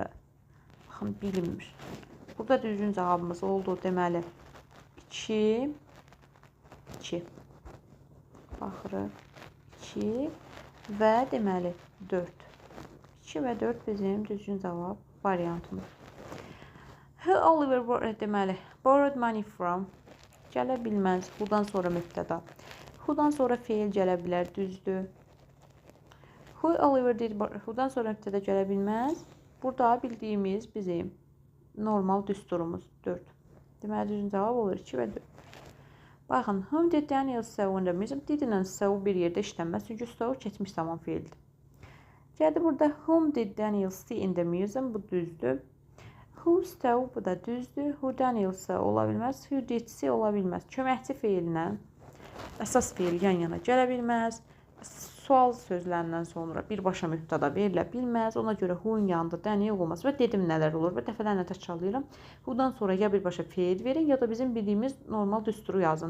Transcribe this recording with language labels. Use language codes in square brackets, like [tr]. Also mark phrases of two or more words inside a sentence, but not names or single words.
[az] Baxın, bilinmir. Burada düzgün cavabımız oldu, deməli, 2. Baxırıq, 2 və deməli, 4. 2 və 4 bizim düzgün cavab variantımız. [en] Who Oliver, deməli, borrowed money from, [az] gələ bilməz, buradan sonra mübtəda. Who'dan sonra feil gələ bilər, düzdür. [en] Who Oliver did, [az] who'dan sonra mübtəda gələ bilməz. Burada bildiyimiz bizim normal düsturumuz 4. Deməli, düzgün cavab olur 2 və 4. Baxın, [en] whom did Daniel sew in the museum? [az] Did-ilə sew bir yerdə işlənməz, çünki sew keçmiş zaman feildir. Gəldi burada, [en] whom did Daniel see in the museum? [az] Bu düzdür. [en] Who sew, [az] bu da düzdür. [en] Who Daniel sew [az] ola bilməz. [en] Who did see [az] ola bilməz. Köməkçi feilinə əsas feil yan-yana gələ bilməz. Sual sözlərindən sonra birbaşa mübtəda verilə bilməz. Ona görə who-nun yanında Daniel olmaz və dedim nələr olur və dəfələrlə təkrarlayıram. Who-dan sonra ya birbaşa feil verin, ya da bizim bildiyimiz normal düsturu yazın.